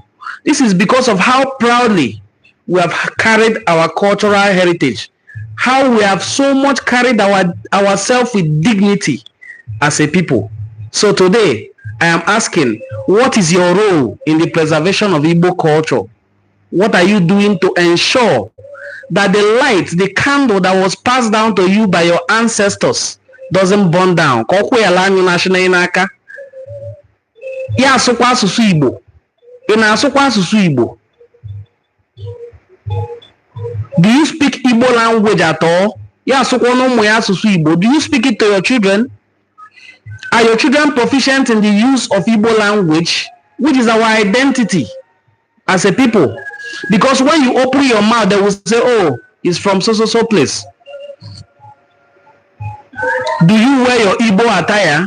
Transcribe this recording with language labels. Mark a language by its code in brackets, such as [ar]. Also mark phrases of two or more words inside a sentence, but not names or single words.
[en] This is because of how proudly we have carried our cultural heritage, how we have so much carried ourselves with dignity as a people. So today, I am asking, what is your role in the preservation of Igbo culture? What are you doing to ensure that the light, the candle that was passed down to you by your ancestors doesn't burn down? [ig] Ya asụkwa asụsụ Igbo. Ị na-asụkwa asụsụ Igbo? [en] Do you speak Igbo language at all? [ig] Ya asụkwa n'ụmụ ya asụsụ Igbo. [en] Do you speak it to your children? Are your children proficient in the use of Igbo language, which is our identity as a people? Because when you open your mouth, they will say, "Oh, it's from so place." Do you wear your Igbo attire?